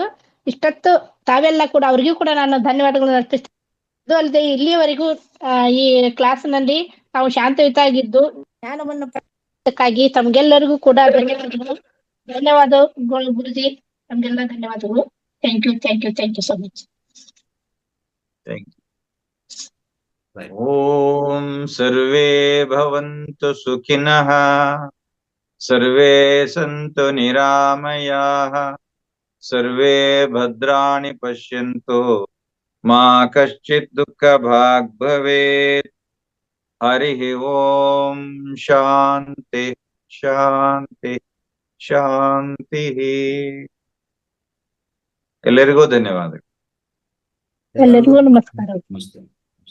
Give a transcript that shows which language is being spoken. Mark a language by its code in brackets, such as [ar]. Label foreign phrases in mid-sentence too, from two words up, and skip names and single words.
[kn] ಇಷ್ಟೊತ್ತು ತಾವೆಲ್ಲ ಕೂಡ ಅವ್ರಿಗೂ ಕೂಡ ನಾನು ಧನ್ಯವಾದಗಳನ್ನು ಅರ್ಪಿಸ್ತೀನಿ. ಅದು ಅಲ್ಲದೆ ಇಲ್ಲಿಯವರೆಗೂ ಈ ಕ್ಲಾಸ್ನಲ್ಲಿ ತಾವು ಶಾಂತಯುತವಾಗಿದ್ದು ಜ್ಞಾನವನ್ನು ಪಡೆದಕ್ಕಾಗಿ ತಮ್ಗೆಲ್ಲರಿಗೂ ಕೂಡ ಧನ್ಯವಾದಗಳು ಗುರುಜಿ. ತಮ್ಗೆಲ್ಲ ಧನ್ಯವಾದಗಳು. [en] thank you so much. [sa] ಓಂ ಸರ್ವೇ ಭವಂತು ಸುಖಿನಃ, ಸರ್ವೇ ಸಂತು ನಿರಾಮಯಾಃ, ಸರ್ವೇ ಭದ್ರಾಣಿ ಪಶ್ಯಂತು, ಮಾ ಕಶ್ಚಿತ್ ದುಃಖ ಭಾಗ್ ಭವೇತ್. ಹರಿ ಓಂ. ಶಾಂತಿ ಶಾಂತಿ ಶಾಂತಿ. [kn] ಎಲ್ಲರಿಗೂ ಧನ್ಯವಾದಗಳು. ಎಲ್ಲರಿಗೂ ನಮಸ್ಕಾರ.